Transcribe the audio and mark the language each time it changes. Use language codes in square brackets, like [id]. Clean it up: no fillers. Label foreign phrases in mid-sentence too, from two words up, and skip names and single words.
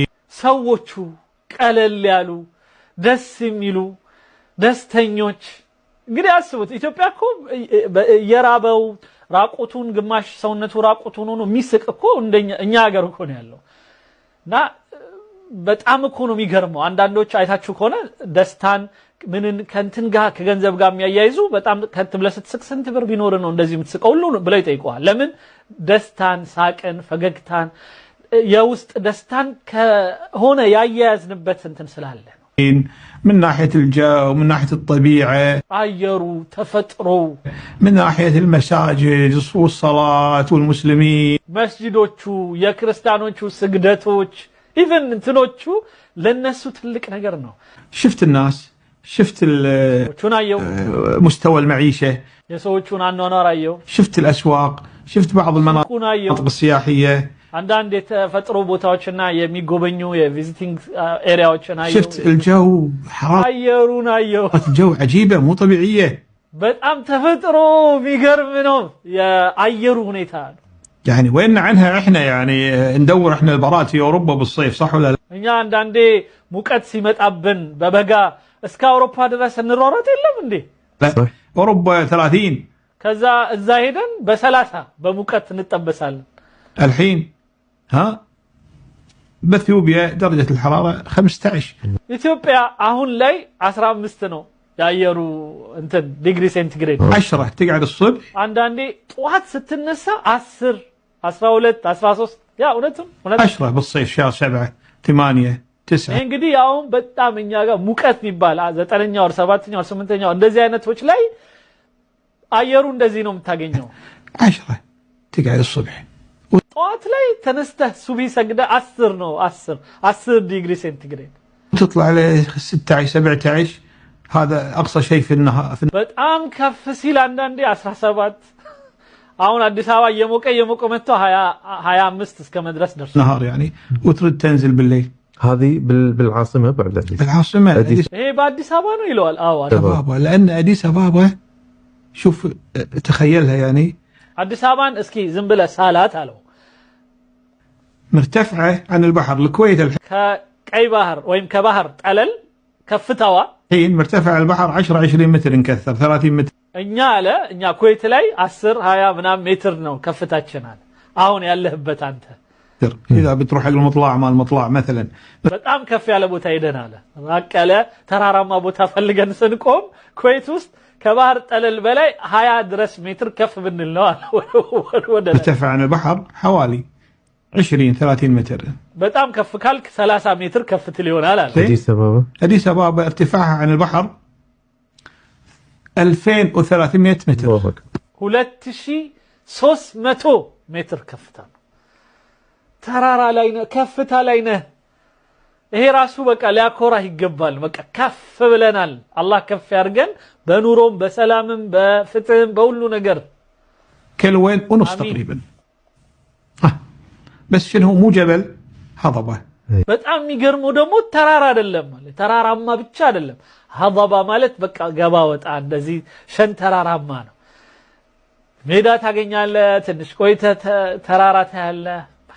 [am] ሰዎቹ ቀለል ያሉ ደስ የሚሉ ደስተኞች እንግዲህ አስቡት ኢትዮጵያ እኮ የራበው ራቁቱን ግማሽ ሰውነቱ ራቁቱን ሆኖ የሚስቅ እኮ እንደኛ እኛ ሀገር እኮ ነው ያለውና በጣም እኮ ነው የሚገርመው አንዳንዶች አይታችሁ ከሆነ ደስታን ምንን ከንትን ጋር ከገንዘብ ጋር የሚያያይዙ በጣም ከት ብለህ ስትስቅ ስንት ብር ቢኖር ነው እንደዚህ የምትስቀው ሁሉ ብለው ይጠይቁሃል። ለምን ደስታን፣ ሳቅን፣ ፈገግታን የውስጥ ደስታን ከሆነ ያያያዝንበት እንትን ስላለ ነው። [ar] من ناحية الجو، من ناحية الطبيعة، [am] አየሩ ተፈጥሮው፣ [ar] من ناحية المساجد والصلاة والمسلمين [am] መስጂዶቹ የክርስቲያኖቹ ስግደቶች ኢቭን እንትኖቹ ለነሱ ትልቅ ነገር ነው። [ar] شفت الناس، شفت مستوى المعيشة، [am] የሰዎቹን አኗኗር አየው። [ar] شفت الأسواق، شفت بعض المناطق السياحية، [am] አንዳንድ የተፈጥሮ ቦታዎችና የሚጎበኙ [en] visiting areas [am] አየው። [ar] شفت الجو [am] አየሩን አየው። [ar] الجو عجيبة مو طبيعية [am] በጣም ተፈጥሮ የሚገርም ነው የአየሩ ሁኔታ። [ar] يعني وين عنها احنا يعني ندور احنا البارات في اوروبا بالصيف صح ولا لا؟ [am] እኛ አንዳንዴ ሙቀት ሲመጣብን በበጋ እስከ አውሮፓ ድረስ እንሯሯጥ የለም እንዴ? [ar] لا اوروبا 30 [am] ከዛ እዛ ሄደን በ30 በሙቀት እንጠበሳለን። [ar] الحين ها باثيوبيا درجة الحرارة 15 [am] ኢትዮጵያ አሁን ላይ 15 ነው ያየሩ እንትን [en] degree centigrade [ar] 10 تقعد الصبح [am] አንዳንዴ ጠዋት ስትነሳ 10 12 13 ያ እውነትም [ar] 10 بالصيف شهر 7 8 9 [am] እንግዲህ አሁን በጣም እኛ ጋር ሙቀት ይባል 9ኛው ወር 7ኛው ወር 8ኛው እንደዚህ አይነቶች ላይ አየሩ እንደዚህ ነው የምታገኘው። [ar] 10 تقعد الصبح [am] ጠዋት ላይ ተነስተህ ሱቢ ሰግደ 10 ነው 10 [en] degree centigrade [ar] تطلع ل 16 17 هذا اقصى شيء في النهار [am] በጣም ከፍ ሲል አንዳንዴ 17 አሁን አዲስ አበባ የሞቀ መጥቶ 25 እስከ መድረስ ደርሷል [ar] نهار يعني وترد تنزل بالليل. هذه بالعاصمة بعد بالعاصمة [am] ይሄ በአዲስ አበባ ነው ይለዋል። አዎ [ar] أبابا لأن أديس أبابا شوف تخيلها يعني [am] አዲስ አበባን እስኪ ዝም ብለህ ሳላት አለው [ar] مرتفعة عن البحر. الكويت [am] ከቀይ ባህር ወይም ከባህር ጠለል ከፍታዋ [ar] الحين مرتفع عن البحر 10 20 متر نكثر 30 متر. [am] እኛ ኩዌት ላይ 10 20 ምናምን ሜትር ነው ከፍታችን አለ አሁን ያለህበት አንተ። [ar] إذا بتروح على المطلع مال المطلع مثلا [am] በጣም ከፍ ያለ ቦታ ሄደናል። ራቅ ያለ ተራራማ ቦታ ፈልገን ስንቆም ኩዌት ውስጥ ከባህር ጠለል በላይ 20 ድረስ ሜትር ከፍ ብንል ነው አለ ወደ [ar] مرتفع عن البحر حوالي 20 30 متر. [am] በጣም ከፍ ካልክ 30 ሜትር ከፍ ትል ይሆናል አለ። [ar] أديس أبابا ارتفاعها عن البحر 2300 متر. [am] 2300 ሜትር ከፍታ ነው። ተራራ ላይ ነህ፣ ከፍታ ላይ ነህ። ይሄ ራሱ በቃ ሊያኮራህ ይገባል። በቃ ከፍ ብለናል። አላህ ከፍ ያርገን በኑሮም በሰላምም በፍትህም በሁሉ ነገር። [ar] كيلو وين ونص تقريبا. بس شنو مو جبل هضبة. [am] በጣም የሚገርመው ደግሞ ተራራ አይደለም ማለት ተራራማ ብቻ አይደለም። ሀضባ ማለት በቃ ገባ ወጣ እንደዚህ ሸንተራራማ ነው። ሜዳ ታገኛለህ፣ ትንሽ ቆይተህ ተራራ ታያለህ።